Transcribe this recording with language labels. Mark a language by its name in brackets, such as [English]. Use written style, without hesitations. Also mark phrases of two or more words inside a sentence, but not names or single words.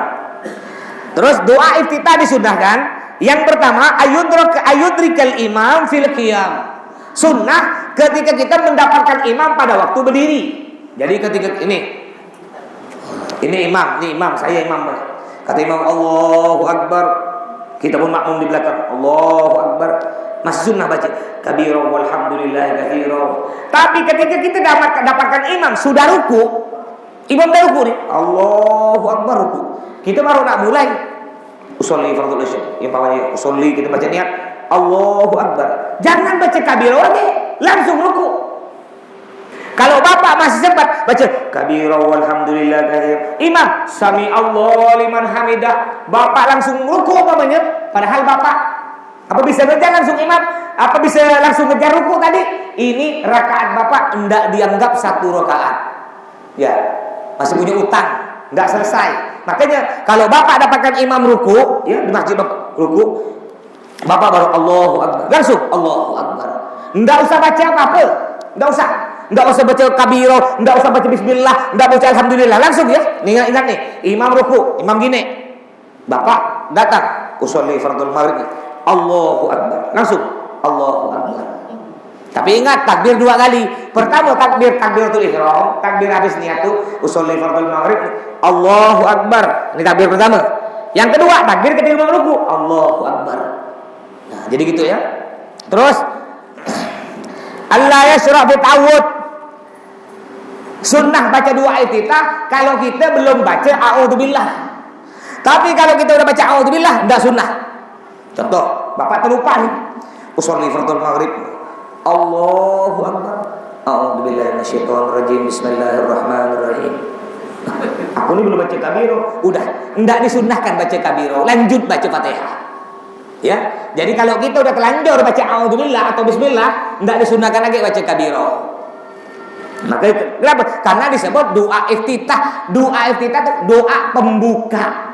[Indonesian] Terus doa iftitah disunahkan. Yang pertama [Arabic] أن يدرك الإمام في القيام. [Indonesian] Sunnah ketika kita mendapatkan imam pada waktu berdiri. Jadi ketika ini imam, saya imam. Kata imam [Arabic] الله أكبر, [Indonesian] kita pun makmum di belakang. [Arabic] الله أكبر. [Indonesian] Masih sunnah baca [Arabic] كبيرا والحمد لله كثيرا. [Indonesian] Tapi ketika kita dapatkan imam sudah ruku, imam dah ruku nih, [Arabic] الله أكبر ruku. [Indonesian] Kita baru nak mulai [Arabic] أصلي فرض العشاء. [Indonesian] Yang pamannya usolli kita baca niat [Arabic] الله أكبر. [Indonesian] Jangan baca kabira lagi, langsung ruku. Kalau bapak masih sempat baca [Arabic] كبيرا والحمد لله كثيرا, [Indonesian] imam [Arabic] سمع الله لمن حمده, [Indonesian] bapak langsung ruku pamannya. Padahal bapak apa bisa ngejar langsung imam? Apa bisa langsung ngejar ruku tadi? Ini rakaat bapak tidak dianggap satu rakaat. Ya, masih punya utang, tidak selesai. Makanya kalau bapak dapatkan imam ruku, ya di masjid bapak ruku, bapak baru [Arabic] الله أكبر, [Indonesian] langsung [Arabic] الله أكبر. [Indonesian] Tidak usah baca apa-apa, tidak usah baca kabiro, tidak usah baca bismillah, tidak baca alhamdulillah, langsung ya. Ingat nih, imam ruku, imam gini, bapak datang, [Arabic] أصلي فرض المغرب. الله أكبر, langsung الله أكبر. [Indonesian] Tapi ingat takbir dua kali. Pertama [Arabic] تكبيرة الإحرام, [Indonesian] takbir habis niat tuh [Arabic] أصلي فرض المغرب، الله أكبر. [Indonesian] Ini takbir pertama. Yang kedua takbir ketika mau ruku, [Arabic] الله أكبر. [Indonesian] Nah, jadi gitu ya. Terus [Arabic] ألا يشرع في التعوذ. [Indonesian] Sunnah baca doa iftitah kalau kita belum baca a'udzubillah. Tapi kalau kita udah baca a'udzubillah enggak sunnah. Contoh, bapak terlupa nih. [Arabic] أصلي فرض المغرب. الله أكبر. أعوذ بالله من الشيطان الرجيم. بسم الله الرحمن الرحيم. [Indonesian] Aku ini belum baca kabiro. Udah, enggak disunnahkan baca kabiro. Lanjut baca Fatihah. Ya. Jadi kalau kita udah telanjur baca a'udzubillah atau bismillah, enggak disunnahkan lagi baca kabiro. Maka kenapa? Karena disebut doa iftitah. Doa iftitah itu doa pembuka.